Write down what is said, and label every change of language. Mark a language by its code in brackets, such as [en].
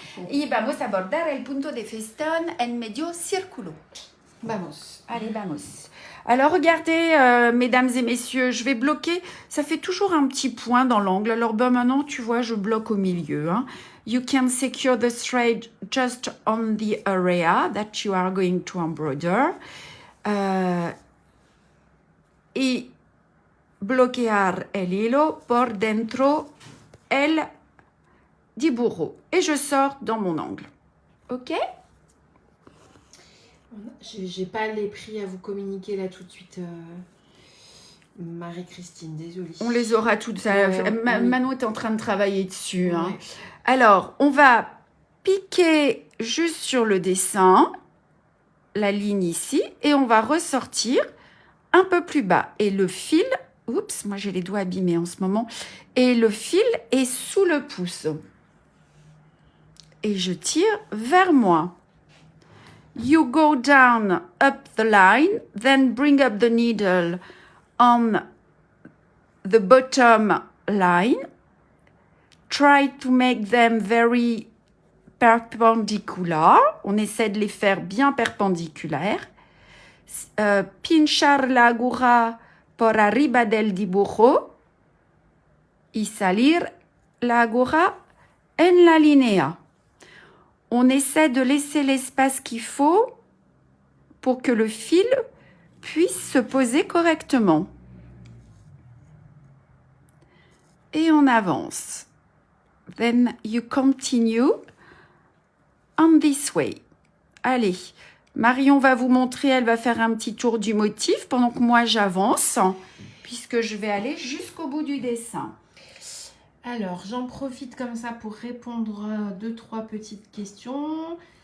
[es] Y vamos a bordar el punto de festón en medio círculo. Vamos. [fr] Allez, [es] vamos. [fr] Alors, regardez, mesdames et messieurs, je vais bloquer. Ça fait toujours un petit point dans l'angle. Alors, maintenant, tu vois, je bloque au milieu. Hein. [en] You can secure the thread just on the area that you are going to embroider. [es] Y bloquear el hilo por dentro el dibujo. [fr] Et je sors dans mon angle. OK? J'ai pas les prix à vous communiquer là tout de suite, Marie-Christine, désolée. On les aura toutes. Manon est en train de travailler dessus. Ouais. Hein. Alors, on va piquer juste sur le dessin, la ligne ici, et on va ressortir un peu plus bas. Et le fil, oups, moi j'ai les doigts abîmés en ce moment, et le fil est sous le pouce. Et je tire vers moi. [en] You go down up the line, then bring up the needle on the bottom line. Try to make them very perpendicular. [fr] On essaie de les faire bien perpendiculaires. [es] Pinchar la aguja por arriba del dibujo y salir la aguja en la línea. [fr] On essaie de laisser l'espace qu'il faut pour que le fil puisse se poser correctement. Et on avance. [en] Then you continue on this way. [fr] Allez, Marion va vous montrer, elle va faire un petit tour du motif pendant que moi j'avance, puisque je vais aller jusqu'au bout du dessin. Alors, j'en profite comme ça pour répondre à 2-3 petites questions.